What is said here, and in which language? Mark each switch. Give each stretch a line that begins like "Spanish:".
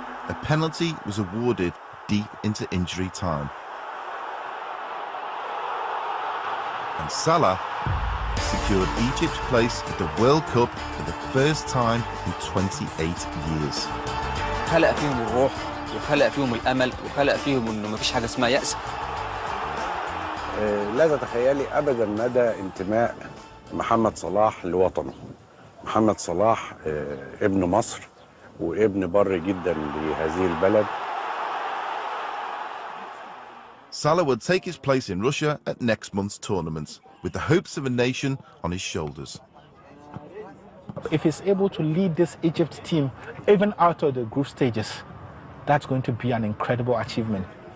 English: A penalty was awarded deep into injury time. And Salah secured Egypt's place at the World Cup for the first time in 28 years.
Arabic: خلق فيهم الروح وخلق فيهم الأمل وخلق فيهم إنه مفيش حاجة اسمها يأس. لا تتخيلي أبدا مدى انتماء محمد صلاح لوطنه. محمد صلاح ابن مصر وابن بر جدا لهذه البلد.
English: Salah will take his place in Russia at next month's tournament, with the hopes of a nation on his shoulders. If he's able to lead this Egypt team even out of the group stages, that's going to be an incredible achievement.